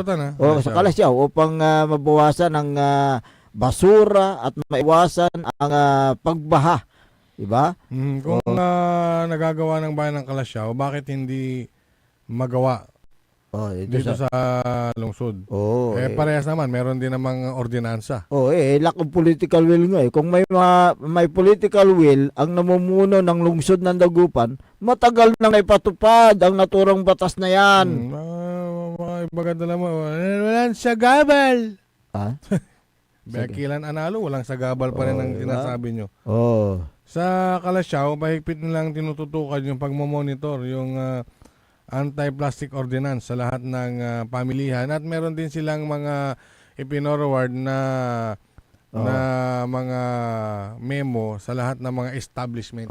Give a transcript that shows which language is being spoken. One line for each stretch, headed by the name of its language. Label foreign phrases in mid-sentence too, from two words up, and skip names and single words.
Filipino: sa Kalasyaw upang mabawasan ang basura at maiwasan ang pagbaha. Diba? Kung nagagawa ng bayan ng Kalasyaw, bakit hindi magawa dito sa lungsod? Parehas naman, meron din namang ordinansa.
English: Lack of political will nga.
Filipino: Kung may
English: political will,
Filipino: ang namumuno ng lungsod ng Dagupan, matagal nang ipatupad ang naturang batas na yan. Maganda naman, walang sagabal. Kilan analo, walang sagabal pa rin ang sinasabi nyo. Sa Kalasyaw, mahigpit nilang tinututukan yung pagmamonitor, yung
English: anti-plastic ordinance
Filipino: sa lahat ng pamilihan at meron din silang mga ipinorward na mga memo sa lahat ng mga establishments.